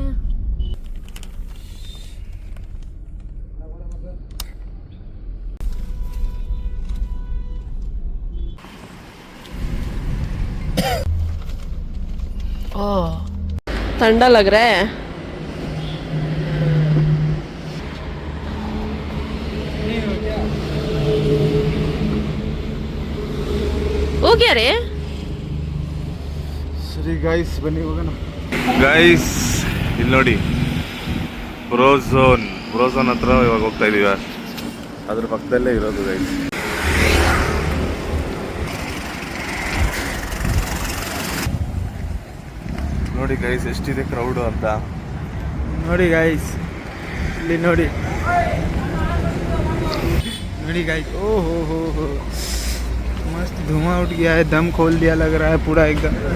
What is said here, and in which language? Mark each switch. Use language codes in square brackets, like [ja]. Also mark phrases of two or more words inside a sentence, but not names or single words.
[hi] ठंडा लग रहा है. हो गया रे. [kn] ಸರಿ ಗೈಸ್ ಬನ್ನಿ ಹೋಗೋಣ. ಗೈಸ್ ಇಲ್ಲಿ ನೋಡಿ ಬ್ರೋಝೋನ್ ಹತ್ರ ಇವಾಗ ಹೋಗ್ತಾ ಇದೀವಿ. ಅದ್ರ ಪಕ್ಕದಲ್ಲೇ ಇರೋದು ಗೈಸ್. ನೋಡಿ ಗೈಸ್ ಎಷ್ಟಿದೆ ಕ್ರೌಡು ಅಂತ. ನೋಡಿ ಗೈಸ್ ಇಲ್ಲಿ ನೋಡಿ गाइस. [hi] ओ हो मस्त धुआं उठ गया है, दम खोल दिया लग रहा है पूरा एकदम.